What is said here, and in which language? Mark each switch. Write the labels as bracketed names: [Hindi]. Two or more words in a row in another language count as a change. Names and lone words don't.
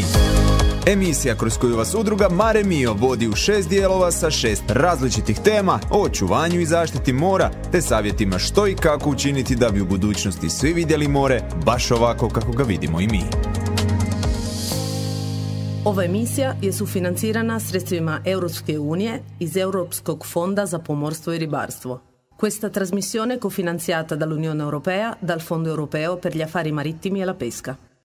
[Croatian] Emisija kroz koju vas udruga Mare Mio vodi u 6 dijelova sa 6 različitih tema o očuvanju i zaštiti mora, te savjetima što i kako učiniti da bi u budućnosti svi vidjeli more baš ovako kako ga vidimo i mi. Ova emisija je sufinancirana sredstvima Europske unije iz Europskog fonda za pomorstvo e ribarstvo. [Italian] Questa trasmissione è cofinanziata dall'Unione Europea, dal Fondo Europeo per gli Affari Marittimi e la Pesca.